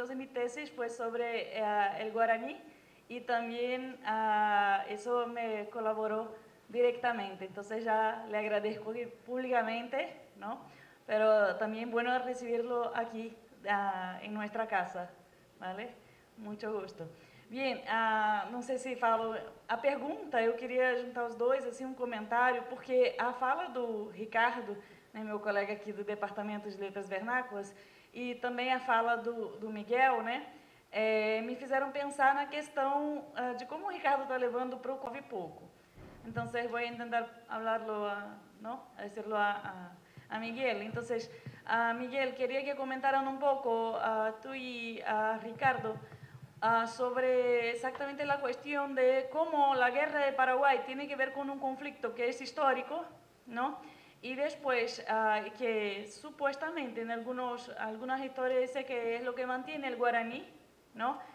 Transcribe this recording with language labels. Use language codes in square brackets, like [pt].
[es] Entonces, mi tesis fue sobre el guaraní y también eso me colaboró directamente. Entonces, ya le agradezco públicamente, ¿no? Pero también bueno recibirlo aquí en nuestra casa, ¿vale? Mucho gusto. [pt] Bien, não sei se falo a pergunta, eu queria juntar os dois, assim, comentário, porque a fala do Ricardo, né, meu colega aqui do Departamento de Letras Vernáculas, e também a fala do Miguel, né, me fizeram pensar na questão de como o Ricardo está levando para o COV pouco. Então, vou tentar falarlo, decirlo a Miguel. Então, Miguel, queria que [es] comentaran un poco tú y Ricardo sobre exactamente la cuestión de cómo la guerra de Paraguay tiene que ver con un conflicto que es histórico, ¿no? Y después, que supuestamente en algunas historias dice que es lo que mantiene el guaraní, ¿no?